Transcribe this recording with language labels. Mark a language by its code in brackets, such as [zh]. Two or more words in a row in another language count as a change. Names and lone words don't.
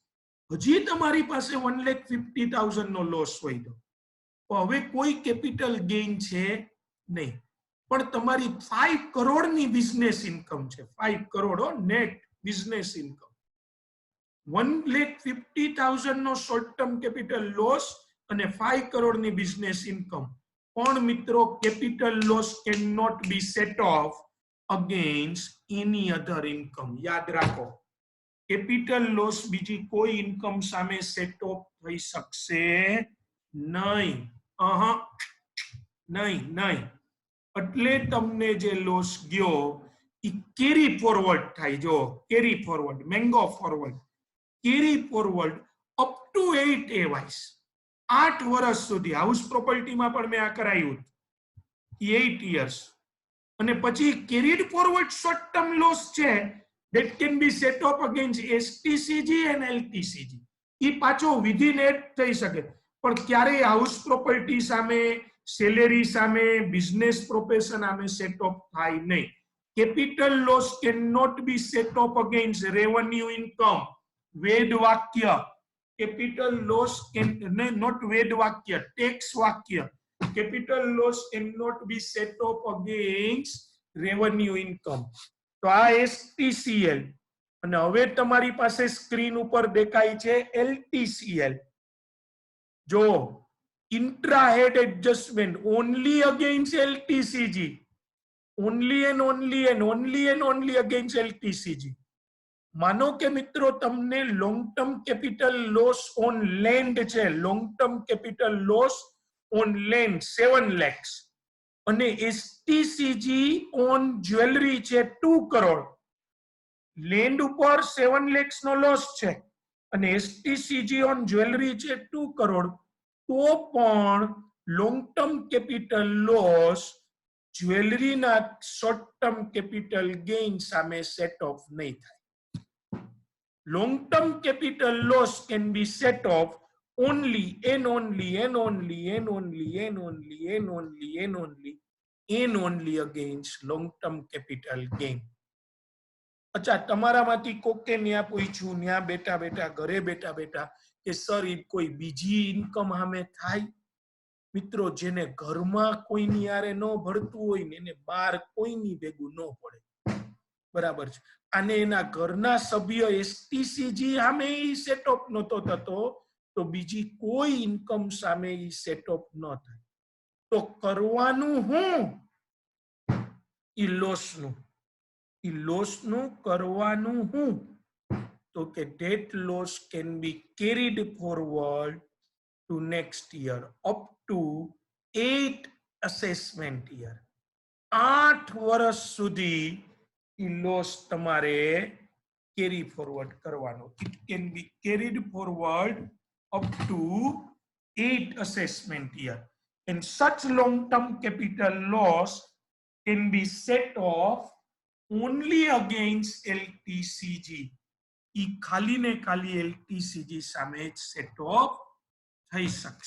[gu] હજી તમારી પાસે 1,50,000 નો લોસ હોય તો હવે કોઈ [en] capital gain [gu] છે નહીં, પણ તમારી 5 કરોડની [en] business income [gu] છે. 5 કરોડ [en] net business income. [gu] 1,50,000 નો [en] short term capital loss [gu] અને 5 કરોડની [en] business income. [gu] પણ મિત્રો, [en] capital loss can not be set off against any other income. [gu] યાદ રાખો, [en] capital loss [gu] બીજી કોઈ ઇન્કમ સામે [en] set off [gu] થઈ શકશે નહીં. નહીં. એટલે તમને જે લોસ ગયો એ [en] carry forward [gu] થાય. જો [en] carry forward, mango forward, carry forward up to [gu] 8 years, 8 વર્ષ સુધી. [en] house propertyમાં [gu] પણ મેં આ કરાયું, 8 years. અને પછી [en] carried forward short term loss [gu] છે, [en] that can be set off against STCG and LTCG. [gu] ઈ પાછો [en] within add [gu] થઈ શકે, પણ ક્યારેય [en] house property [gu] સામે, સેલેરી સામે, [en] business profession [gu] સામે [en] set off [gu] થાય નહીં. [en] capital loss can not be set off against revenue income. [gu] વેદ વાક્ય. [en] capital loss can not [gu] વેદ વાક્ય, ટેક્સ વાક્ય. [en] Capital loss cannot be set off against revenue income. [gu] તો આ STCL. અને હવે તમારી પાસે સ્ક્રીન ઉપર દેખાય છે LTCL. [en] જો intra-head adjustment only against LTCG, only and only against LTCG. [gu] માનો કે મિત્રો તમને [en] long term capital loss on land [gu] છે, [en] long term capital loss on land 7 lakhs [gu] અને [en] STCG on jewelry [gu] છે 2 કરોડ. લેન્ડ ઉપર 7 lakhs નો લોસ છે અને [en] STCG on jewelry [gu] છે 2 કરોડ. તો પણ [en] long term capital loss [gu] જ્વેલરીના [en] short term capital gain [gu] સામે [en] set off [gu] નહીં થાય. [en] long term capital loss can be set off only and only against long term capital gain. [gu] अच्छा તમારામાંથી કોકે ન્યા પૂછ્યું ન્યા બેઠા બેઠા ઘરે બેઠા બેઠા કે સર એ કોઈ બીજી ઇન્કમ સામે થાય? મિત્રો જેને ઘરમાં કોઈની યારે ન ભળતું હોય ને એને બહાર કોઈની ભેગું ન પડે, બરાબર છે. અને એના ઘરના સભ્ય એસટીસીજી સામે ઈ સેટઅપ નતો થતો તો બીજી કોઈ ઇન્કમ સામે ઈ સેટઅપ ન થાય. તો કરવાનું હું? ઈ લોસનું. ઈ લોસનું કરવાનું હું? તો કે [en] that loss can be carried forward to next year up to 8 assessment year. [gu] 8 વર્ષ સુધી ઈ લોસ તમારે [en] carry forward [gu] કરવાનો. [en] It can be carried forward up to 8 assessment year. And such long-term capital loss can be set off only against LTCG. [gu] ઈ ખાલી ને ખાલી LTCG સામે જ સેટ ઓફ થઈ શકશે.